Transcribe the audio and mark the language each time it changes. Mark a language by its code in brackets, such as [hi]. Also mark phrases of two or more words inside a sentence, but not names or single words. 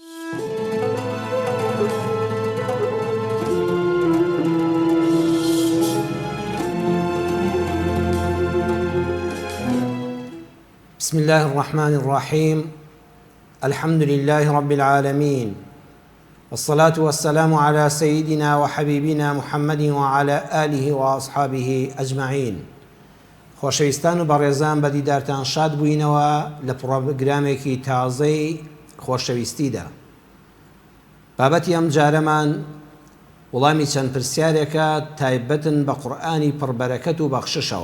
[ar] بسم الله الرحمن الرحيم. الحمد لله رب العالمين، والصلاة والسلام على سيدنا وحبيبنا محمد وعلى آله وأصحابه أجمعين. [ckb] خۆشەویستان و بەڕێزان بە دیدارتان شاد بووینەوە لە پرۆگرامێکی تازەی خۆشەویستیدا. بابەتی ئەم جارەمان وەڵامی چەند پرسیارێکە تایبەتن بە قورئانی پڕبەرەکەت و بەخششەوە.